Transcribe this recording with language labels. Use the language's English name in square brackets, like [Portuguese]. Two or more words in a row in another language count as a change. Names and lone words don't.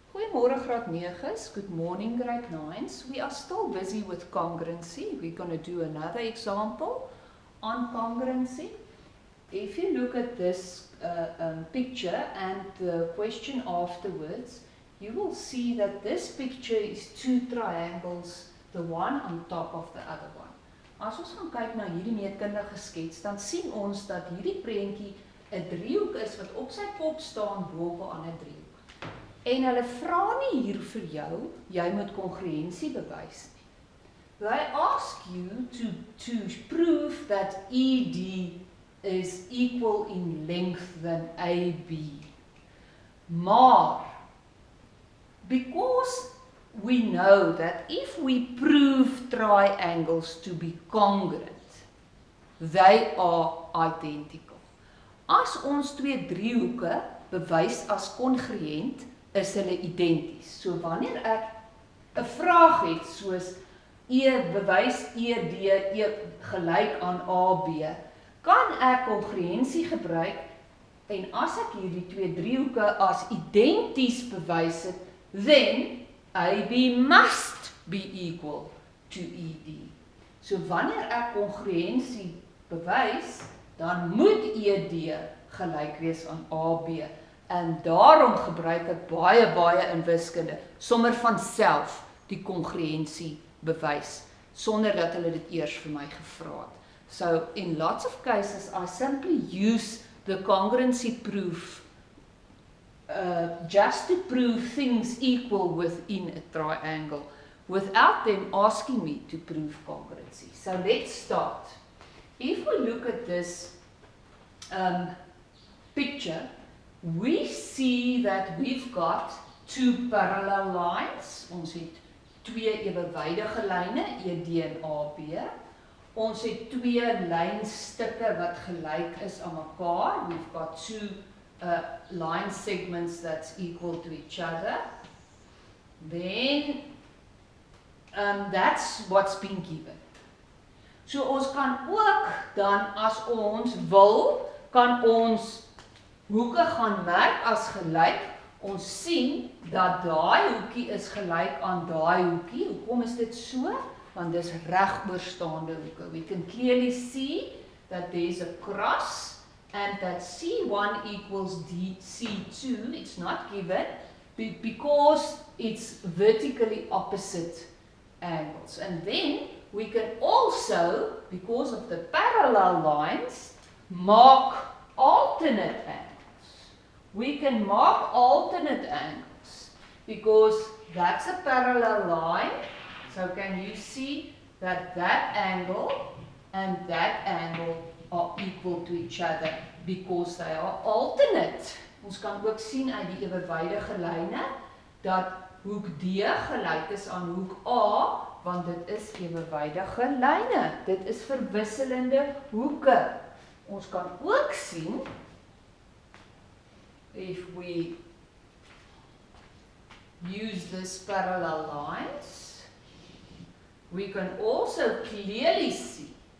[Afrikaans] Goeiemôre graad 9's, [English] good morning grade 9's. We are still busy with congruency. We're going to do another example on congruency. If you look at this picture and the question afterwards, you will see that this picture is two triangles, the one on top of the other one. [Afrikaans] As ons gaan kyk na hierdie meetkundige skets, dan sien ons dat hierdie prentjie 'n driehoek is wat op sy kop staan bo op 'n ander driehoek. En hulle vra nie hier vir jou, jy moet kongruensie bewys nie. [English] They ask you to prove that ED is equal in length than AB. Maar, because we know that if we prove triangles to be congruent, they are identical. [Afrikaans] As ons twee driehoeke bewys as kongruent, is hulle identies. So wanneer ek 'n vraag het soos bewys ED gelyk aan AB, kan ek kongruensie gebruik en as ek hierdie twee driehoeke as identies bewys het, [English] then AB must be equal to ED. [Afrikaans] So wanneer ek kongruensie bewys, dan moet ED gelyk wees aan AB. En daarom gebruik ek baie in wiskunde, sommer van self die kongruensie bewys, sonder dat hulle dit eers vir my gevra het. [English] So, in lots of cases, I simply use the congruency proof just to prove things equal within a triangle, without them asking me to prove congruency. So, let's start. If we look at this picture, we see that we've got two parallel lines. [Afrikaans] Ons het twee ewewydige lyne, ED en AB. Ons het twee lynstukke wat gelyk is aan mekaar. [English] We've got two line segments that's equal to each other. Then that's what's been given. [Afrikaans] So ons kan ook dan as ons wil, kan ons hoeke gaan merk as gelyk. Ons sien dat daai hoekie is gelyk aan daai hoekie. Hoekom is dit so? Want dis regoorstaande hoeke. [English] We can clearly see that there's a cross and that C1 equals C2. It's not given because it's vertically opposite angles. And then we can also, because of the parallel lines, mark alternate angles. We can mark alternate angles because that's a parallel line. So can you see that that angle and that angle are equal to each other because they are alternate. [Afrikaans] Ons kan ook sien uit die ewewydige lyne dat hoek D gelyk is aan hoek A, want dit is ewewydige lyne. Dit is verwisselende hoeke. Ons kan ook sien, [English] if we use this parallel lines, we can also clearly see